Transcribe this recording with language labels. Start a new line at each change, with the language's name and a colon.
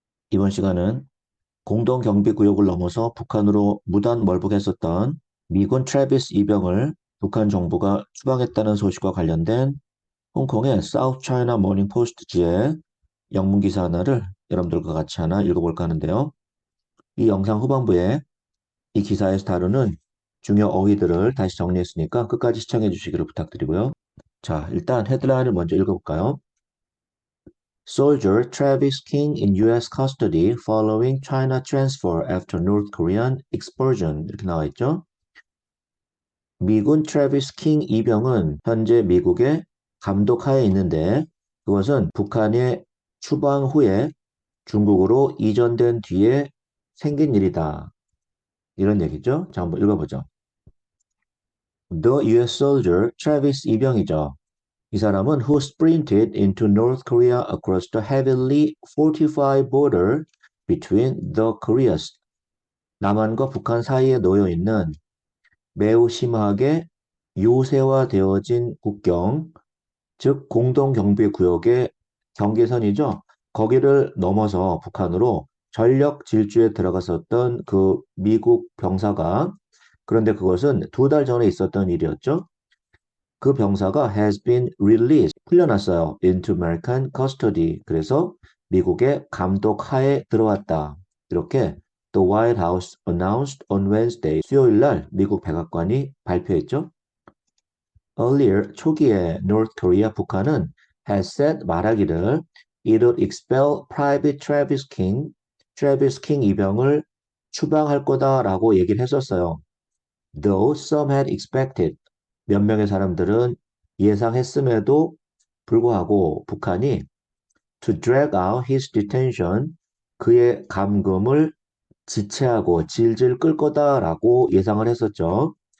Korean: 이번 시간은 공동경비구역을 넘어서 북한으로 무단 멀북했었던 미군 트래비스 이병을 북한 정부가 추방했다는 소식과 관련된 홍콩의 사우스 차이나 모닝 포스트지의 영문 기사 하나를 여러분들과 같이 하나 읽어볼까 하는데요. 이 영상 후반부에 이 기사에서 다루는 중요 어휘들을 다시 정리했으니까 끝까지 시청해 주시기를 부탁드리고요. 자, 일단 헤드라인을 먼저 읽어볼까요?
English: Soldier Travis King in U.S. custody following China transfer after North Korean expulsion
Korean: 이렇게 나와 있죠. 미군 트래비스 킹 이병은 현재 미국의 감독하에 있는데 그것은 북한의 추방 후에 중국으로 이전된 뒤에 생긴 일이다. 이런 얘기죠. 자, 한번 읽어보죠.
English: The U.S. soldier Travis
Korean: 이병이죠. 이 사람은
English: who sprinted into North Korea across the heavily fortified border between the Koreas.
Korean: 남한과 북한 사이에 놓여 있는 매우 심하게 요새화되어진 국경, 즉 공동경비구역의 경계선이죠. 거기를 넘어서 북한으로 전력 질주에 들어갔었던 그 미국 병사가 그런데 그것은 2달 전에 있었던 일이었죠. 그 병사가
English: has been released,
Korean: 풀려났어요.
English: into American custody.
Korean: 그래서 미국의 감독 하에 들어왔다.
English: 이렇게 The White House announced on Wednesday.
Korean: 수요일 날 미국 백악관이 발표했죠.
English: Earlier,
Korean: 초기에
English: North Korea,
Korean: 북한은
English: has said
Korean: 말하기를
English: it would expel Private Travis King
Korean: 이병을 추방할 거다라고 얘기를 했었어요.
English: Though some had expected,
Korean: 몇 명의 사람들은 예상했음에도 불구하고 북한이
English: to drag out his detention,
Korean: 그의 감금을 지체하고 질질 끌 거다라고 예상을 했었죠.